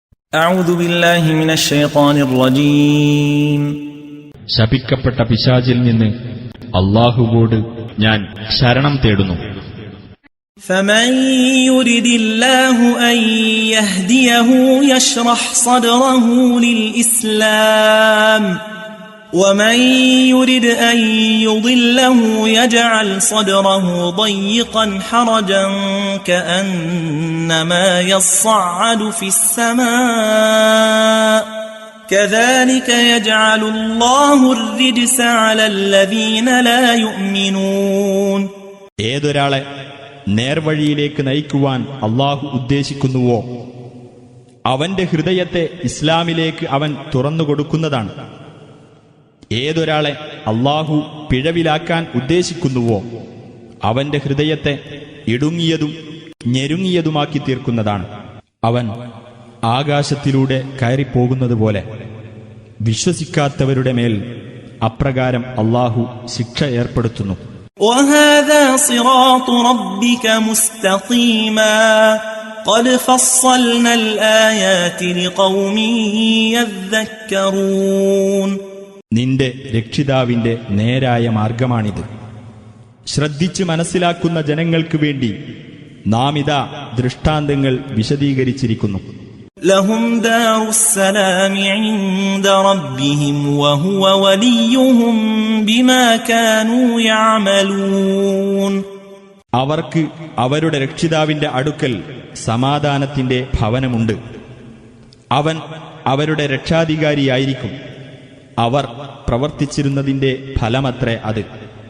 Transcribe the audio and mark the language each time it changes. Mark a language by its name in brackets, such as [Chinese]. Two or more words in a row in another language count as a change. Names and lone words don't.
[Arabic] أعوذ بالله من الشيطان الرجيم [Malayalam] ശപിക്കപ്പെട്ട പിശാചിൽ നിന്ന് അല്ലാഹുവോട് ഞാൻ ശരണം തേടുന്നു. [Arabic] فمن يرد الله أن يهديه يشرح صدره للإسلام ومن يرد أن يضله يجعل صدره ضيقا حرجا كأنما يصعد في السماء كذلك يجعل الله الرجس على الذين لا يؤمنون. [Malayalam] ഏതൊരാളെ നേർവഴിയിലേക്ക് നയിക്കുവാൻ അല്ലാഹു ഉദ്ദേശിക്കുന്നുവോ അവന്റെ ഹൃദയത്തെ ഇസ്ലാമിലേക്ക് അവൻ തുറന്നുകൊടുക്കുന്നതാണ്. ഏതൊരാളെ അല്ലാഹു പിഴവിലാക്കാൻ ഉദ്ദേശിക്കുന്നുവോ അവന്റെ ഹൃദയത്തെ ഇടുങ്ങിയതും ഞെരുങ്ങിയതുമാക്കി തീർക്കുന്നതാണ്. അവൻ ആകാശത്തിലൂടെ കയറിപ്പോകുന്നതുപോലെ വിശ്വസിക്കാത്തവരുടെ മേൽ അപ്രകാരം അല്ലാഹു ശിക്ഷ ഏർപ്പെടുത്തുന്നു. [Arabic] وهذا صراط ربك مستقيما قد فصلنا الآيات لقوم يذكرون. [Malayalam] നിന്റെ രക്ഷിതാവിന്റെ നേരായ മാർഗമാണിത്. ശ്രദ്ധിച്ച് മനസ്സിലാക്കുന്ന ജനങ്ങൾക്ക് വേണ്ടി നാം ഇതാ ദൃഷ്ടാന്തങ്ങൾ വിശദീകരിച്ചിരിക്കുന്നു. [Arabic] لهم دار السلام عند ربهم وهو وليهم بما كانوا يعملون. [Malayalam] അവർക്ക് അവരുടെ രക്ഷിതാവിന്റെ അടുക്കൽ സമാധാനത്തിന്റെ ഭവനമുണ്ട്. അവൻ അവരുടെ രക്ഷാധികാരിയായിരിക്കും. അവർ പ്രവർത്തിച്ചിരുന്നതിന്റെ ഫലമത്രേ അത്.